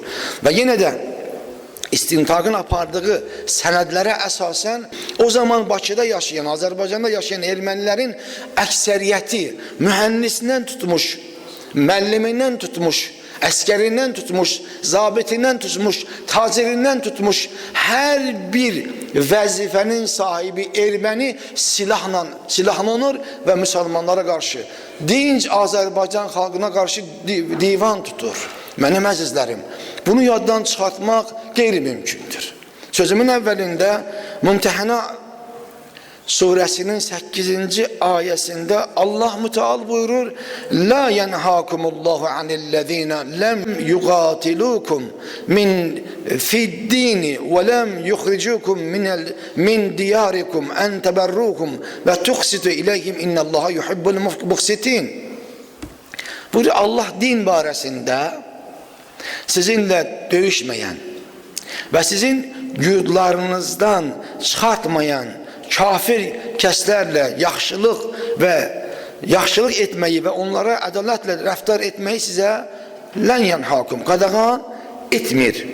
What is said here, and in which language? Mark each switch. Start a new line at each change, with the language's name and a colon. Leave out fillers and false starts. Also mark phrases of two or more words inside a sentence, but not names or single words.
Azerbaijani: Və yenə də istintaqın apardığı sənədlərə əsasən o zaman Bakıda yaşayan, Azərbaycanda yaşayan ermənilərin əksəriyyəti mühəndisindən tutmuş, müəllimindən tutmuş, əskərindən tutmuş, zabitindən tutmuş, tacirindən tutmuş hər bir vəzifənin sahibi erməni silahlanır və müsəlmanlara qarşı, dinc Azərbaycan xalqına qarşı divan tutur. Mənim əzizlərim, bunu yaddan çıxartmaq qeyri-mümkündür. Sözümün əvvəlində Mümtəhənə Surəsinin 8-ci ayəsində Allah Müteal buyurur:
Arabic: لا ينهاكم الله عن الذين لم يقاتلوكم من في الدين ولم يخرجوكم من دياركم أن تبروهم وتقسطوا إليهم إن الله يحب المقسطين.
Azerbaijani: Buyurur Allah din barəsində sizinlə döyüşməyən və sizin yurdlarınızdan çıxartmayan kafir kəslərlə yaxşılıq etməyi və onlara ədalətlə rəftar etməyi sizə
Arabic: لن ينهاكم,
Azerbaijani: qadağan etmir.